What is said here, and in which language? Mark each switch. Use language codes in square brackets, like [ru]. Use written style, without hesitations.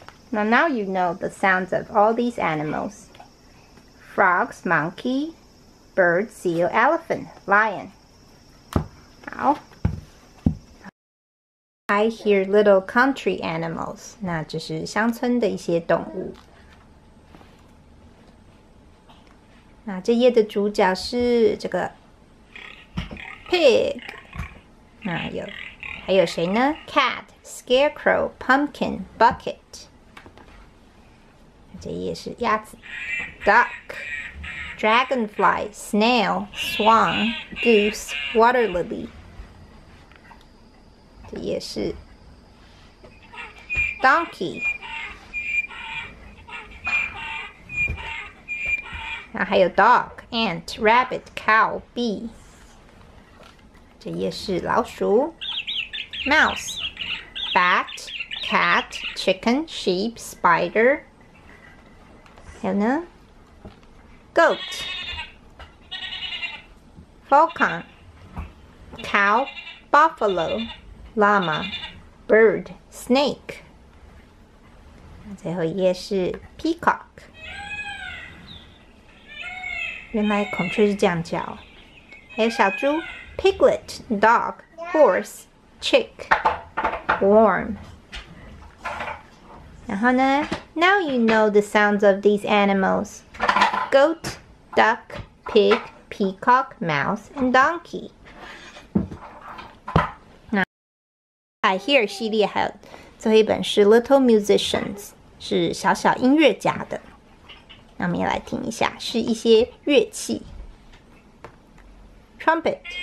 [en] Now you know the sounds of all these animals: frogs, monkey, bird, seal, elephant, lion. [zh] 好。 [en] I hear little country animals. [zh] 那这是乡村的一些动物。那这页的主角是这个 pig， 那还有谁呢 ？ [en] cat、scarecrow、pumpkin、bucket。 [zh] 这页是鸭子 duck、 [en] dragonfly, snail, swan, goose, water lily. [zh] 这也是 donkey. 然后还有 [en] dog, ant, rabbit, cow, bee. [zh] 这也是老鼠 [en] mouse, bat, cat, chicken, sheep, spider. [zh] 还有呢 [en] goat, falcon, cow, buffalo, llama, bird, snake. [zh] 最后一页是 peacock. 原来孔雀是这样叫。还有小猪 [en] piglet, dog, horse, chick, worm. [zh] 然后呢 [en] Now you know the sounds of these animals. Goat, duck, pig, peacock, mouse, and donkey. [zh] 那 I Hear 系列还有最后一本是 Little Musicians， 是小小音乐家的。那我们也来听一下，是一些乐器 ，trumpet。